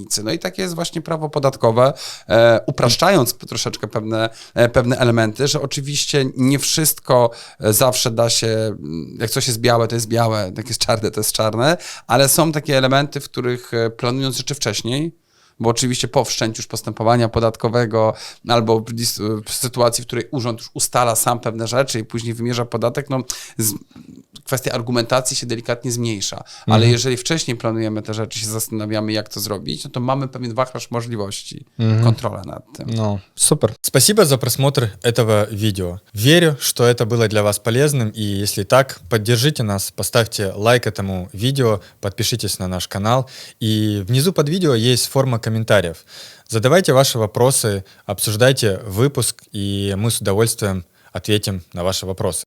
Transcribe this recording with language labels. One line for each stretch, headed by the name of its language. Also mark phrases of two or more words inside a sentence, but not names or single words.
Polish: No i takie jest właśnie prawo podatkowe, upraszczając troszeczkę pewne elementy, że oczywiście nie wszystko zawsze da się, jak coś jest białe, to jest białe, jak jest czarne, to jest czarne, ale są takie elementy, w których planując rzeczy wcześniej, bo oczywiście po wszczęciu już postępowania podatkowego albo w sytuacji, w której urząd już ustala sam pewne rzeczy i później wymierza podatek, no kwestia argumentacji się delikatnie zmniejsza. Ale jeżeli wcześniej planujemy te rzeczy, się zastanawiamy, jak to zrobić, no to mamy pewien wachlarz możliwości, kontrolę nad tym.
Russian: Ну, супер. Спасибо за просмотр этого видео. Верю, что это было для вас полезным, и если так, поддержите нас, поставьте лайк этому видео, подпишитесь на наш канал, и внизу под видео есть форма комментариев. Задавайте ваши вопросы, обсуждайте выпуск, и мы с удовольствием ответим на ваши вопросы.